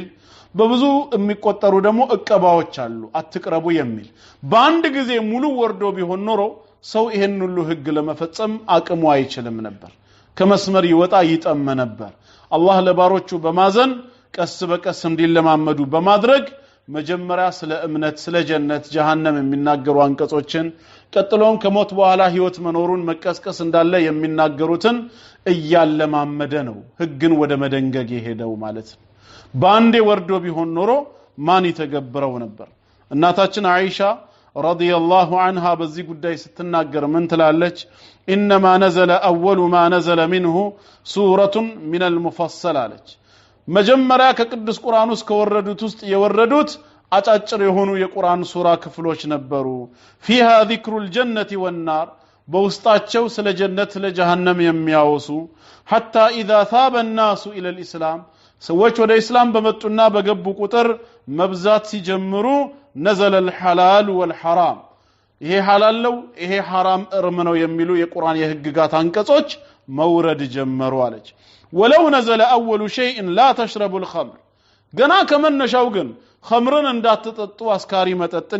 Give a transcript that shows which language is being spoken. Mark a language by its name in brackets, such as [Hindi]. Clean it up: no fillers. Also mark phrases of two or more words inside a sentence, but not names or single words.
[Amharic] በብዙ የሚቆጠሩ ደግሞ እቀባዎች አሉ አትቅረቡ የሚል በአንድ ጊዜ ሙሉ ወርዶ ቢሆን ኖሮ ሰው ይሄን ሁሉ ህግ ለመፈጸም አቅሙ አይችልም ነበር ከመስመር ይወጣ ይጠም ነበር አላህ ለባሮቹ በማዘን ቀስ በቀስ እንዲለማመዱ በማድረግ መጀመሪያ ስለ እምነት ስለ ጀነት ጀሃነም የሚናገሩ አንቀጾችን ቀጥሎም ከሞት በኋላ ህይወት መኖሩን መቀስቀስ እንዳለ የሚናገሩትን እያለማመደ ነው ህግን ወደ መደንገግ ይሄደው ማለት ነው ባንዴ ወርዶ ቢሆን ኖሮ ማን ይተገብረው ነበር እናታችን አይሻ [Arabic] رضي الله عنها [Amharic] በዚህ ጉዳይ ስትናገር ምን ትላለች [Arabic] انما نزل اول ما نزل منه سوره من المفصل [Amharic] አለች መጀመሪያ ከቅዱስ ቁርአን ውስጥ ከወረዱት ውስጥ የወረዱት አጫጭር የሆኑ የቁርአን ሱራ ክፍሎች ነበሩ [Arabic] فيها ذكر الجنه والنار [Amharic] በውስጣቸው ስለ ጀነት ስለ ጀሃነም የሚያወሱ [Arabic] حتى اذا ثاب الناس الى الاسلام [Amharic] ሰዎች ወደ እስላም በመጡና በገቡ ቁጥር መብዛት ሲጀምሩ [Arabic] نزل الحلال والحرام [Amharic] ይሄ ሐላል ነው ይሄ ሐራም እርም ነው የሚሉ የቁርአን የህግጋት አንቀጾች መውረድ ጀመሩ አለች ወለው [Arabic] نزل اول شيء لا تشربوا الخمر [Amharic] ገና ከመነሻው ግን ኸምርን እንዳትጠጡ አስካሪ መጠጥን